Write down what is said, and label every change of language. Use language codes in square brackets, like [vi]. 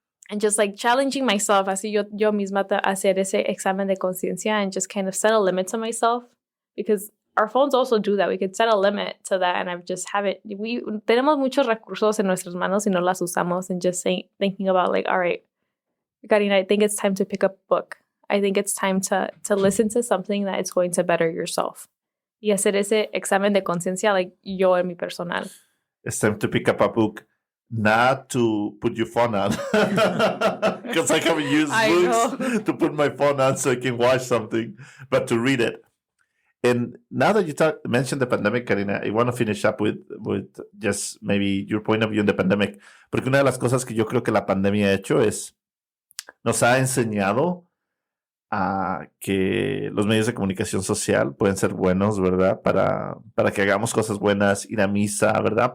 [en] And just like challenging myself, [es] así yo misma hacer ese examen de conciencia [en] and just kind of set a limit to myself, because our phones also do that. We could set a limit to that, and I've just haven't. We [es] tenemos muchos recursos en nuestras manos y no las usamos, [en] and just thinking about like, all right, Karina, I think it's time to pick up a book. I think it's time to listen to something that is going to better yourself. [es] Y hacer ese examen de conciencia, like yo en mi personal. [en] It's time to pick up a book, not to put your phone on. Because I haven't used books to put my phone on so I can watch something, but to read it. And now that you mentioned the pandemic, Karina, I want to finish up with just maybe your point of view on the pandemic. [es] Porque una de las cosas que yo creo que la pandemia ha hecho es, nos ha enseñado a que los medios de comunicación social pueden ser buenos, ¿verdad? Para que hagamos cosas buenas, ir a misa, ¿verdad?